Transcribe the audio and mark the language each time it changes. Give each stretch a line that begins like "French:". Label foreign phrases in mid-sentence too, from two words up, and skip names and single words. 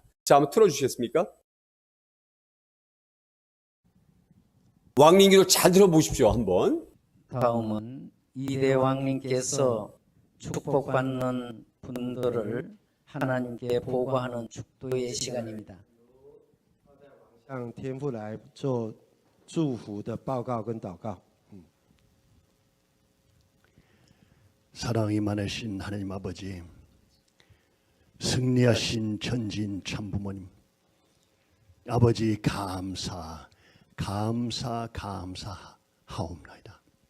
Korean: 자, 한번 틀어주시겠습니까? 왕님 기도 잘 들어보십시오, 한번. 다음은 이대 왕님께서 축복받는 분들을 하나님께 보고하는 축도의 시간입니다.
Chinese: 向天父来做祝福的报告跟祷告。
Korean: 사랑이 많으신 하나님 아버지, 승리하신 천진 참부모님, 아버지 감사하옵나이다.